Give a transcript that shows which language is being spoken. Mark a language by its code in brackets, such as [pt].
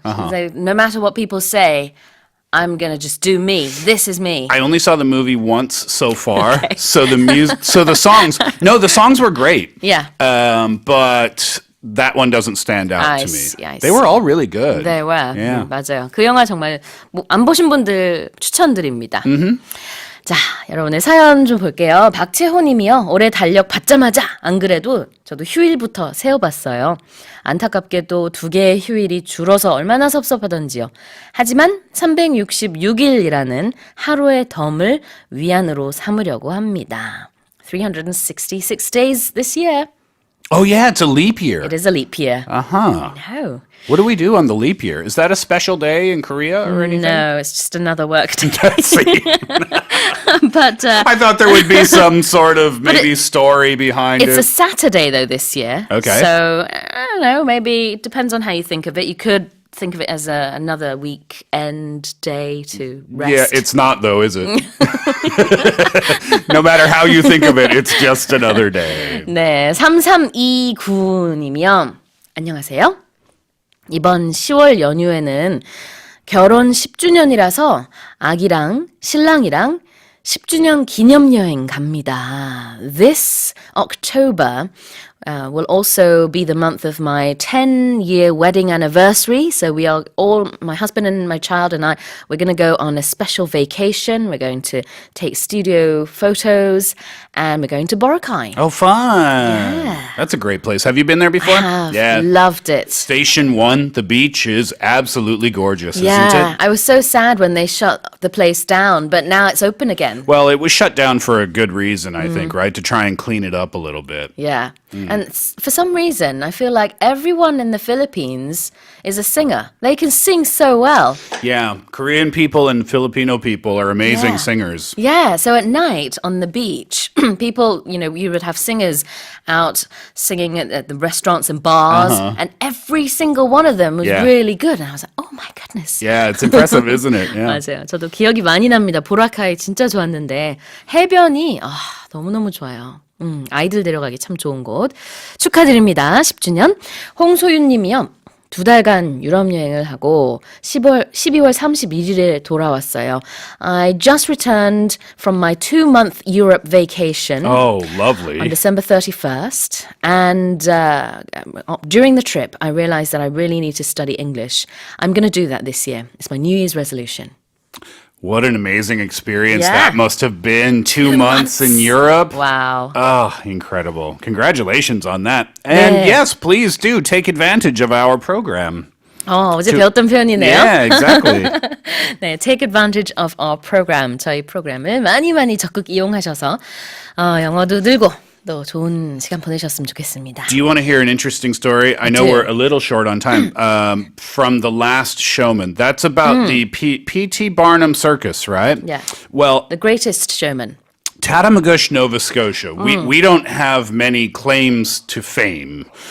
[en] So no matter what people say, I'm gonna just do me. This is me. I only saw the movie once so far, so the songs were great. Yeah. But that one doesn't stand out I to me. see, I They were all really good. They were. Yeah. [ko] 맞아요. 그 영화 정말 안 보신 분들 추천드립니다. 자, 여러분의 사연 좀 볼게요. 박채호 님이요. 올해 달력 받자마자 안 그래도 저도 휴일부터 세어봤어요. 안타깝게도 2개의 휴일이 줄어서 얼마나 섭섭하던지요. 하지만 366일이라는 하루의 덤을 위안으로 삼으려고 합니다. [en] 366 days this year. Oh yeah, it's a leap year. It is a leap year. Uh-huh. No. What do we do on the leap year? Is that a special day in Korea or anything? No, it's just another work day. See, But I thought there would be some sort of maybe story behind it's a Saturday, though, this year. Okay. So, I don't know, maybe it depends on how you think of it. You could think of it as another weekend day to rest. Yeah, it's not though, is it? No matter how you think of it, it's just another day. [ko] 네, 3329님이요. 안녕하세요. 이번 10월 연휴에는 결혼 10주년이라서 아기랑 신랑이랑 10주년 기념여행 갑니다. [en] This October will also be the month of my 10-year wedding anniversary. So we are all, my husband and my child and I, we're going to go on a special vacation. We're going to take studio photos and we're going to Boracay. Oh, fun. That's a great place. Have you been there before? I have Yeah. loved it. Station 1, the beach is absolutely gorgeous, isn't Yeah, it? I was so sad when they shut the place down, but now it's open again. Well, it was shut down for a good reason, I think, right? To try and clean it up a little bit. Yeah. And for some reason, I feel like everyone in the Philippines is a singer. They can sing so well. Yeah, Korean people and Filipino people are amazing Yeah. singers. Yeah, so at night on the beach, people, you would have singers out singing at the restaurants and bars, and every single one of them was Yeah. really good. And I was like, oh my goodness. Yeah, it's impressive, isn't it? Yeah. [ko] 맞아요. 저도 기억이 많이 납니다. 보라카이 진짜 좋았는데 해변이 너무너무 좋아요. 아이들 데려가기 참 좋은 곳. 축하드립니다. 10주년. 홍소윤 님이요. 2달간 유럽 여행을 하고 12월 31일에 돌아왔어요. [en] I just returned from my 2-month Europe vacation. Oh, lovely. On December 31st. And during the trip, I realized that I really need to study English. I'm going to do that this year. It's my New Year's resolution. What an amazing experience Yeah. that must have been. 2 months in Europe. Wow. Oh, incredible. Congratulations on that. And [ko] 네. [en] yes, please do take advantage of our program. [ko] 어제 배웠던 표현이네요. [en] Yeah, exactly. 네, take advantage of our program. [ko] 저희 프로그램을 많이 적극 이용하셔서 영어도 늘고 또 좋은 시간 보내셨으면 좋겠습니다. [en] Do you want to hear an interesting story? I know do. we're a little short on time. From The Last Showman. That's about the P.T. Barnum Circus, right? Yeah. Well, The Greatest Showman. Tatamagouche, Nova Scotia. We don't have many claims to fame.